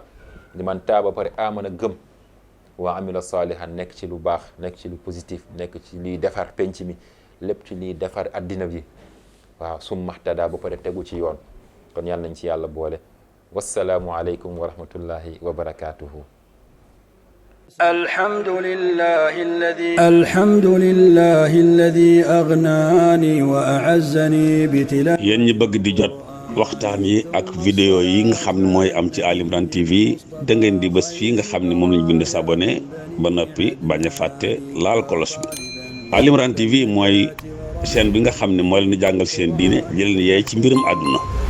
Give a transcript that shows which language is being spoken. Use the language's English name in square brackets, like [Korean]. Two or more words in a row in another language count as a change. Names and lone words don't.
[Arabic] لمن تاب [Wolof] pare amana gëm, [Arabic] وعمل صالحا [Wolof] nekk ci lu baax, nekk ci lu positif, nekk ci liy defar penc mi, lépp ci liy defar addina bi, waaw summaxtada ba pare tegu ci yoon. kon yàlla nañ ci yàlla boole. [Arabic] والسلام عليكم ورحمة الله وبركاته. الحمد لله الذي أغناني وأعزني بتلاوة. [Wolof] yéen ñi bëgg di jot waxtaan yi ak vidéo yi nga xam ne mooy am ci Ali Imran TV da ngeen di bés fii nga xam ne moom lañ bind s'abonné ba noppi bañ a fàtte laal kolos bi. Ali Imran TV mooy chaîne bi nga xam ne moo leen di jàngal seen diine jël leen yeey ci mbirum àdduna.